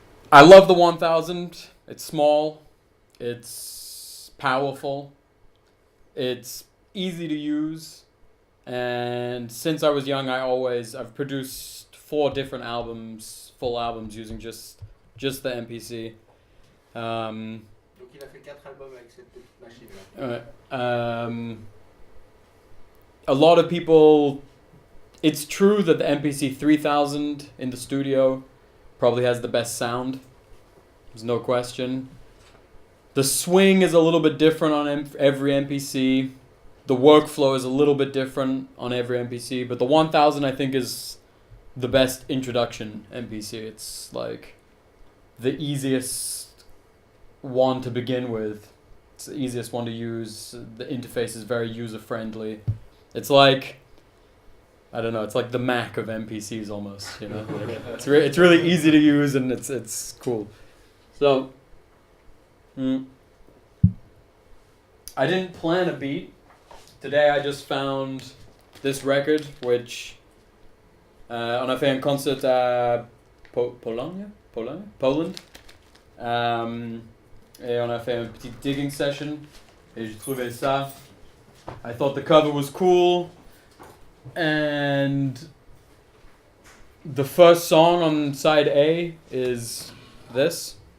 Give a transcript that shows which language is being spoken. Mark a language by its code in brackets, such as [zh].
[en] I love the 1000. It's small, it's powerful, it's easy to use, and since I was young I've produced 4 different albums, full albums using just the MPC. [fr] Donc il a fait 4 albums avec cette petite machine-là. [en] A lot of people, it's true that the MPC 3000 in the studio probably has the best sound. There's no question. The swing is a little bit different on every MPC. The workflow is a little bit different on every MPC, but the 1000 I think is the best introduction MPC. It's like the easiest one to begin with. It's the easiest one to use. The interface is very user-friendly. It's like, I don't know, it's like the Mac of MPCs almost, you know? Like, it's really easy to use and it's cool. So, I didn't plan a beat. Today I just found this record, which on a fait un concert à Poland. [fr] Et on a fait un petit digging session. Et j'ai trouvé ça. [en] I thought the cover was cool. And the first song on side A is this.